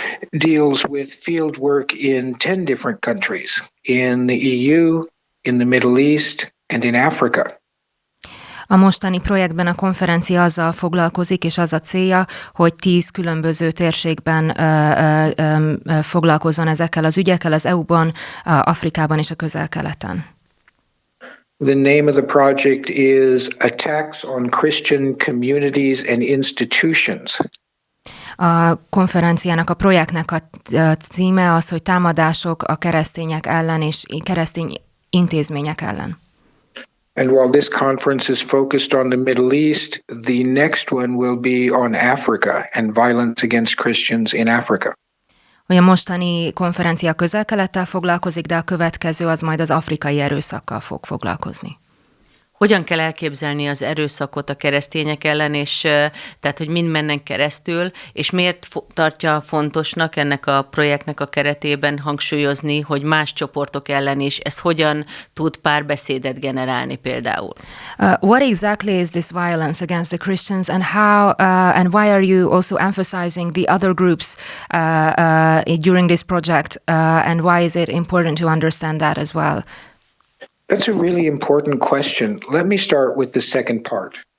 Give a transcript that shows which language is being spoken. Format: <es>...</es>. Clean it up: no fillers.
<en>deals with field work in 10 different countries, in the EU, in the Middle East, and in Africa.</en> <hu>A mostani projektben a konferencia azzal foglalkozik, és az a célja, hogy 10 különböző térségben foglalkozzon ezekkel az ügyekkel, az EU-ban, Afrikában és a Közel-Keleten.</hu> <en>The name of the project is Attacks on Christian Communities and Institutions.</en> <hu>A konferenciának, a projektnek a címe az, hogy támadások a keresztények ellen és keresztény intézmények ellen.</hu> <en>And while this conference is focused on the Middle East, the next one will be on Africa and violence against Christians in Africa.</en> <hu>Hogy a mostani konferencia Közel-Kelettel foglalkozik, de a következő az majd az afrikai erőszakkal fog foglalkozni. Hogyan kell elképzelni az erőszakot a keresztények ellen, és tehát, hogy mind mennek keresztül, és miért tartja fontosnak ennek a projektnek a keretében hangsúlyozni, hogy más csoportok ellen is, ez hogyan tud párbeszédet generálni például?</hu> <en>What exactly is this violence against the Christians, and how and why are you also emphasizing the other groups during this project, and why is it important to understand that as well? That's a really important question. Let me start with the second part.</en>